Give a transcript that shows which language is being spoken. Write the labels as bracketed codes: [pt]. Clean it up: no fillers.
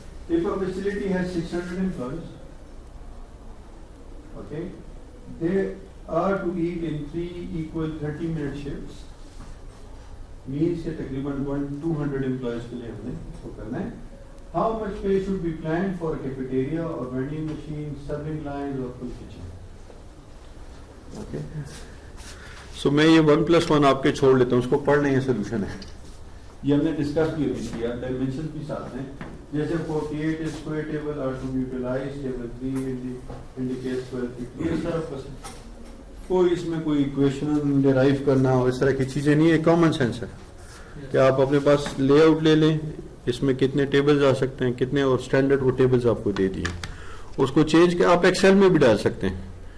[en] If a facility has 600 employees, okay, they are to eat in 3 equal 30-minute shifts. [hi] Means के तकरीबन 200 employees के लिए हमने इसको करना है. [en] How much pay should be planned for a cafeteria or vending machine, serving lines or full kitchen? okay. [hi] So मैं ये 1+1 आपके छोड़ लेता हूँ, उसको पढ़ लें, ये सोल्यूशन है. ये हमने डिस्कस भी अभी किया, डायमेंशन भी साथ हैं. [en] जैसे 48 square table are to be utilized, table 3 indicates 12 feet. [hi] ये सारा बस कोई इसमें कोई इक्वेशन डिराइव करना और इस तरह की चीजें नहीं है, कॉमन सेंस है कि आप अपने पास लेआउट ले लें, इसमें कितने टेबल्स आ सकते हैं, कितने, और स्टैंडर्ड वो टेबल्स आपको दे दिए, उसको चेंज कर आप एक्सेल में भी डाल सकते हैं.